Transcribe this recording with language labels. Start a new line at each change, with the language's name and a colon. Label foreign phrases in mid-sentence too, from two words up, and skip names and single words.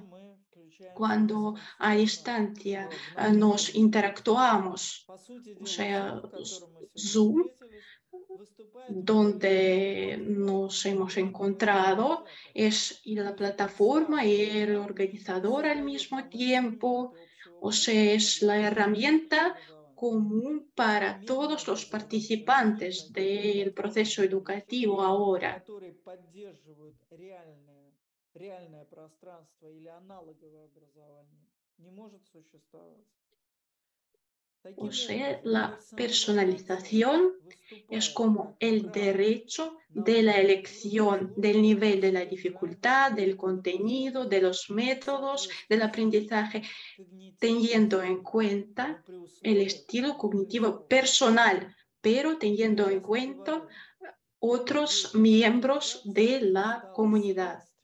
Spanish: Cuando a distancia nos interactuamos, o sea, Zoom, donde nos hemos encontrado, es la plataforma y el organizador al mismo tiempo, o sea, es la herramienta común para todos los participantes del proceso educativo ahora.
Russian: реальное пространство или аналоговое образование не может существовать.
Spanish: O
Russian: Таким
Spanish: sea,
Russian: образом,
Spanish: la personalización es como el derecho de la elección del nivel de la dificultad, del contenido, de los métodos del aprendizaje, teniendo en cuenta el estilo cognitivo personal, pero teniendo en cuenta otros miembros de la comunidad.